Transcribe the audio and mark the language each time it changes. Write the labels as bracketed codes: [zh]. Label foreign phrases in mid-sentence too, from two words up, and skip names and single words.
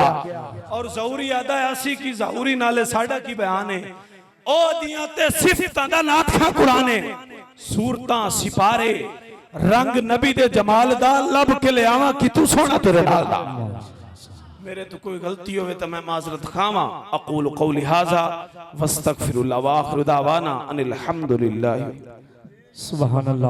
[pa] اور ظہوری ادا ایسی کی ظہوری نالے ساڈا کی بیان ہے او دیاں تے صفتاں دا نعت خاں قرآن ہے سورتاں سپارے رنگ نبی دے جمال دا لب کے لے آوا کہ تو سونا تیرے نال دا. میرے تو کوئی غلطی ہووے تو میں معذرت کھاوا [ar] أقول قولي هذا وأستغفر الله وآخر دعوانا أن الحمد لله. سبحان الله.